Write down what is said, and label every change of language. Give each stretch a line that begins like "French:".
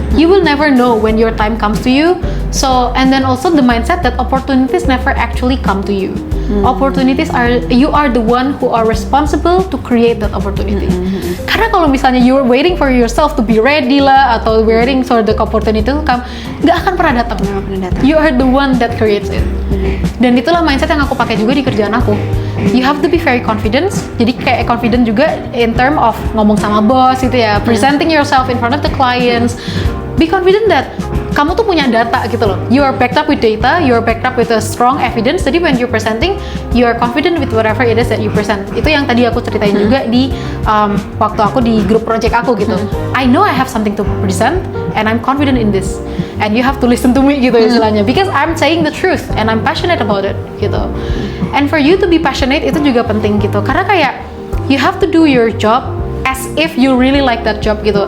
English: You will never know when your time comes to you. So, and then also the mindset that opportunities never actually come to you. Opportunities you are the one who are responsible to create that opportunity.
Indonesian: Karena kalau misalnya
English: you're waiting for yourself to be ready lah, atau waiting for the opportunity to come,
Indonesian: nggak akan pernah datang.
English: You are the one that creates it.
Indonesian: Dan itulah mindset yang aku pakai juga di kerjaan aku.
English: You have to be very confident. Jadi kayak confident juga in term of
Indonesian: ngomong sama bos gitu ya,
English: presenting yourself in front of the clients. Be confident that
Indonesian: kamu tuh punya data gitu loh.
English: You are backed up with data, you are backed up with a strong evidence. Jadi when you're presenting, you are confident with whatever it is that you present.
Indonesian: Itu yang tadi aku ceritain juga di waktu aku di grup project aku gitu.
English: I know I have something to present and I'm confident in this. And you have to listen to me gitu istilahnya. Because I'm saying the truth and I'm passionate about it gitu. And for you to be passionate
Indonesian: itu juga penting gitu.
English: Karena kayak you have to do your job as if you really like that job gitu.